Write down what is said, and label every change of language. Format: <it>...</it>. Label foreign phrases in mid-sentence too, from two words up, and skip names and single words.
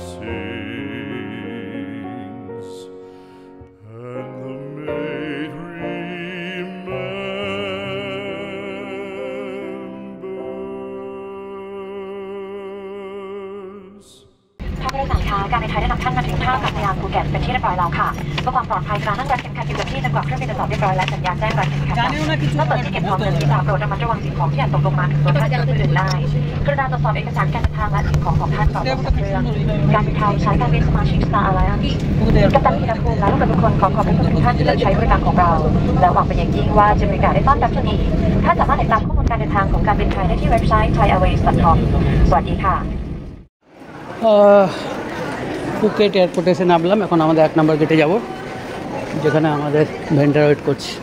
<en>sings, and the maid remembers.</en> <th>ท่านผู้โดยสารคะการบินไทยได้นำท่านมาถึงท่าอากาศยานภูเก็ตเป็นที่เรียบร้อยแล้วค่ะเพื่อความปลอดภัยการนั่งรัดเข็มขัดอยู่กับที่จนกว่าเครื่องบินจะจอดเรียบร้อยและสัญญาณแจ้งรัดเข็มขัดดับเมื่อเปิดที่เก็บของเงินที่จะโปรดระมัดระวังสิ่งของที่อาจตกลงมาถึงตัวท่านจะลื่นได้กรุณาตรวจสอบเอกสารการเดินทางและสิ่งของท่านก่อนลงจากเครื่องการบินไทยใช้การบินสมาชิก Star Alliance กัปตันธีรภูมิและลูกเรือทุกคนขอขอบคุณทุกท่านที่เลือกใช้บริการของเราและหวังเป็นอย่างยิ่งว่าจะมีการได้ต้อนรับท่านอีกท่านสามารถติดตามข้อมูลการเดินทางของการบินไทยได้ที่เว็บไซต์ thaiairways.com สวัสดีค่ะ</th> <bn>ফুকেট এয়ারপোর্টে এসে নামলাম। এখন আমাদের 1 নম্বর গেটে যাব, যেখানে আমাদের ভেন্ডার ওয়েট করছে।</bn>